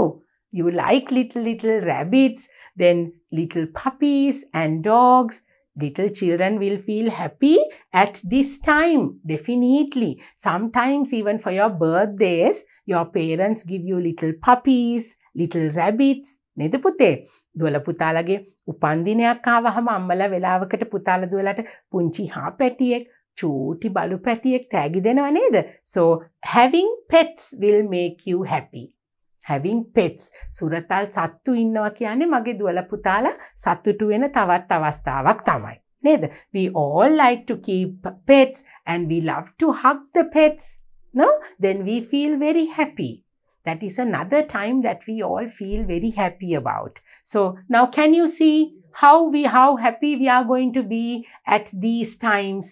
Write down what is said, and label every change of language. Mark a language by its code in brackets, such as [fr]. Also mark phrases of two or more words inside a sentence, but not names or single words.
[en] You like little rabbits, then little puppies and dogs. Little children will feel happy at this time, definitely. Sometimes even for your birthdays, your parents give you little puppies, little rabbits. [si] නේද පුතේ? දුවලා පුතාලගේ උපන්දිනයක් ආවහම අම්මලා වෙලාවකට පුතාලා දුවලාට පුංචි හා පැටියෙක්, චූටි බලු පැටියෙක් තෑගි දෙනවා නේද? [en] So having pets will make you happy. Having pets. [si] සුරතල් සත්තු ඉන්නවා කියන්නේ මගේ දුවලා පුතාලා සතුටු වෙන තවත් අවස්ථාවක් තමයි. [en] Neither. We all like to keep pets and we love to hug the pets. No? Then we feel very happy. That is another time that we all feel very happy about. So now can you see how happy we are going to be at these times?